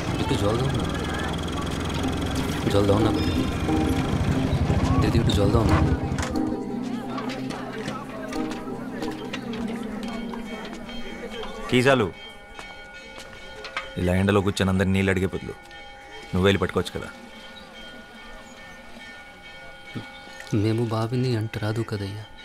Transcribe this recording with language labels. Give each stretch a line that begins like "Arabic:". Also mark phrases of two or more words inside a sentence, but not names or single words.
Bangla: একটু জল দাও না, জল দাও না দিদি, একটু জল দাও না।
Telugu: కీ చాలు. ఇలా ఎండలో కూర్చొని అందరిని నీళ్ళు అడిగే బదులు నువ్వు వెళ్ళి పట్టుకోవచ్చు కదా. మేము బావిని అంటరాదు కదయ్యా